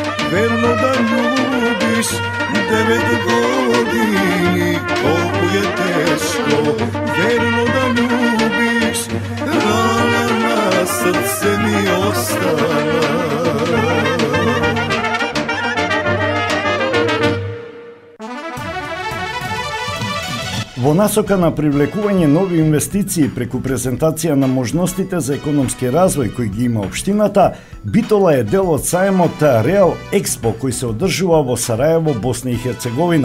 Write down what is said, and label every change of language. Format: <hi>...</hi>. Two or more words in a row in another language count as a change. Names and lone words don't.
<sr>verno da ljubiš 9 godini, koliko je teško, verno da ljubiš, rana na srce mi ostala.</sr> <mk>Во насока на привлекување нови инвестиции преку презентација на можностите за економски развој кои ги има општината, Битола е дел од сајмот Реал Експо кој се одржува во Сараево, Босна и Херцеговина.</mk>